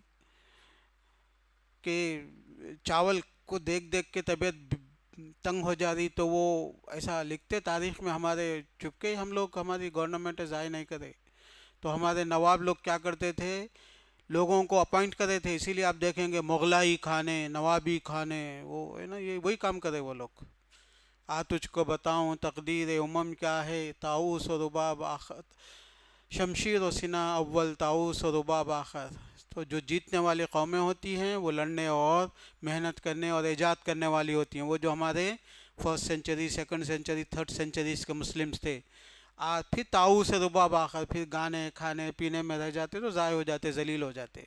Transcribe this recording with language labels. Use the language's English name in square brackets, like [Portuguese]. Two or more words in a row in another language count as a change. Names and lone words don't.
[Urdu] کہ چاول کو دیکھ دیکھ کے طبیعت تنگ ہو جا رہی تو وہ ایسا لکھتے تاریخ میں، ہمارے چپکے ہم لوگ، ہماری گورنمنٹ ضائع نہیں کرے تو ہمارے نواب لوگ کیا کرتے تھے، لوگوں کو اپوائنٹ کرے تھے، اسی لیے آپ دیکھیں گے مغلائی کھانے، نوابی کھانے، وہ ہے نا، یہ وہی کام کرے وہ لوگ۔ تجھ کو بتاؤں تقدیر امم کیا ہے، طاؤس و رباب آخر، شمشیر و سنا اول، طاؤس و رباب آخر۔ تو جو جیتنے والی قومیں ہوتی ہیں وہ لڑنے اور محنت کرنے اور ایجاد کرنے والی ہوتی ہیں، وہ جو ہمارے [English] first century, second century, third centuries [Urdu] کے مسلمز تھے، پھر طاؤس سے رباب آخر، پھر گانے کھانے پینے میں رہ جاتے تو ضائع ہو جاتے، ذلیل ہو جاتے۔